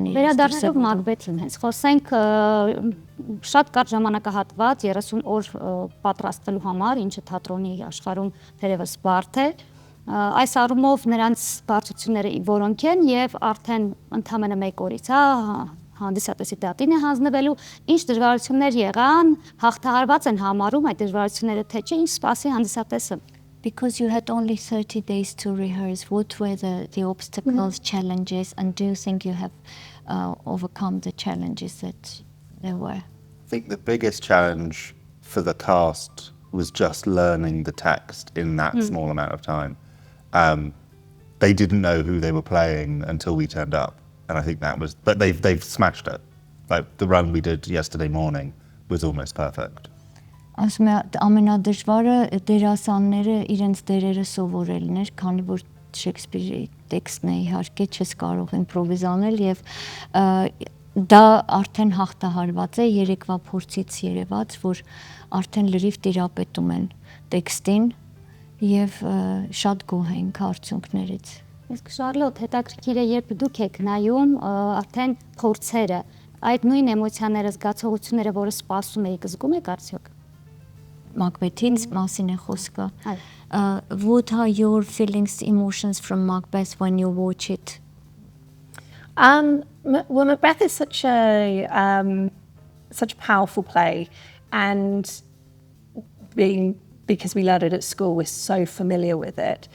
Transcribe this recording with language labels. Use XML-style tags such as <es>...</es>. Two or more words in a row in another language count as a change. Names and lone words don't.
<hy>վերադառնալով Մակբեթին հենց խոսենք շատ կարճ ժամանակահատված 30 օր պատրաստելու համար, ինչը թատրոնի աշխարհում թերևս բարդ է։ Այս առումով նրանց բարդությունները որոնք են եւ արդեն ընդամենը 1 օրից հանդիսատեսի դատին է հանձնվելու, ինչ դժվարություններ եղան, հաղթահարված են համարում այդ դժվարությունները թե չէ, ինչ սպասի հանդիսատեսը։</hy> <en>Because you had only 30 days to rehearse, what were the obstacles, challenges, and do you think you have overcome the challenges that there were? I think the biggest challenge for the cast was just learning the text in that small amount of time. They didn't know who they were playing until we turned up, and I think that was. But they've smashed it. Like the run we did yesterday morning was almost perfect.</en> <hy>Ասում է ամենադժվարը դերասանները իրենց դերերը սովորելն էր, քանի որ Շեքսպիրի տեքստն է իհարկե չես կարող իմպրովիզ անել եւ դա արդեն հաղթահարված է երեկվա փորձից երևաց, որ արդեն լրիվ տիրապետում են տեքստին եւ շատ գոհ ենք արդյունքներից։ Իսկ Շարլոտ, հետաքրքիր է, երբ դուք եք նայում արդեն փորձերը, այդ նույն էմոցիաները, զգացողությունները, որը սպասում եք, զգում եք արդյոք։ Macbeth's մասին է խոսքը.</hy> <en>What are your feelings, emotions from Macbeth when you watch it? Well, Macbeth is such a powerful play, and because we learned it at school, we're so familiar with it.</en>